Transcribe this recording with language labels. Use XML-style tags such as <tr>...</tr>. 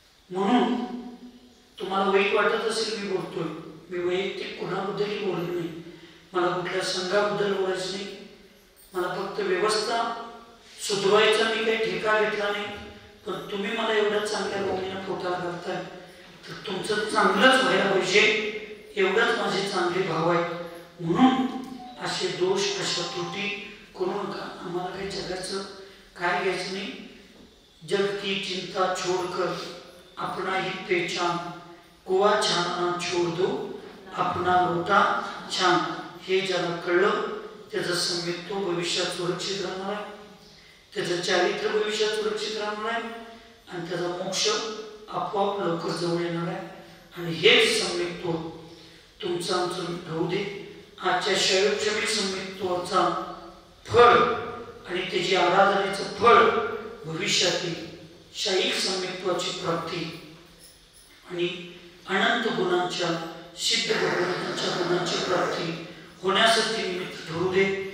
<mr>म्हणून तुम्हाला वाईट वाटत असेल मी बोलतोय, मी वैयक्तिक कोणाबद्दलही बोलत नाही, मला कुठल्या संघाबद्दल बोलायचं नाही, मला फक्त व्यवस्था सुधरवायचा मी काही ठेका घेतला नाही. पण तुम्ही मला एवढ्या चांगल्या भावनेनं पोटाला घालताय तर तुमचं चांगलंच व्हायला पाहिजे, एवढंच माझे चांगले भाव आहेत. म्हणून असे दोष, अशा त्रुटी करू नका. आम्हाला काही जगाचं काय घ्यायचं नाही.</mr> <hi>जग की चिंता छोडकर अपना ही पहचान, कुआ छानना छोड़ दो अपना लोटा छान.</hi> <mr>हे ज्याला कळलं त्याचं सम्यक भविष्यात सुरक्षित राहणार आहे, त्याचं चारित्र्य भविष्यात सुरक्षित राहणार आहे आणि त्याचा मोक्ष आपोआप लवकर जवळ येणार आहे. आणि हेच सम्यक्त्व तुमचं आमचं राहू दे. आजच्या शैवक्षमिक सम्यक्त्वाचा फळ आणि त्याची आराधनेचं फळ भविष्यातील शैविक सम्यक्त्वाची प्राप्ती आणि अनंत गुणांच्या, सिद्ध भगवंतांच्या गुणांची प्राप्ती होण्यासाठी निमित्त ठरू दे.</mr>